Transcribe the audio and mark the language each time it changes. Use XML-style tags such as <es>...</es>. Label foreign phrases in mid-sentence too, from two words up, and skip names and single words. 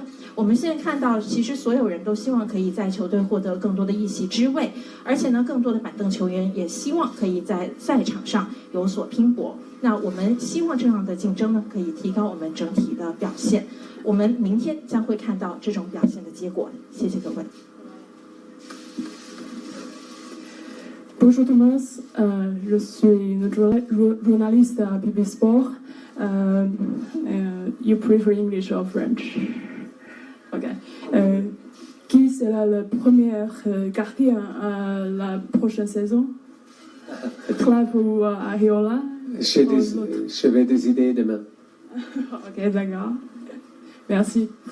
<zh>我们现在看到，其实所有人都希望可以在球队获得更多的一席之位，而且呢更多的板凳球员也希望可以在赛场上有所拼搏。那我们希望这样的竞争呢可以提高我们整体的表现。我们明天将会看到这种表现的结果。谢谢各位。</zh> <fr>Bonjour Thomas, je suis notre journaliste à PP Sport.</fr> <en>You prefer English or French? Okay.</en> <fr>Qui sera le premier gardien à la prochaine saison? Clive ou Ariola? J'avais des idées demain. Ok, d'accord. Merci.</fr>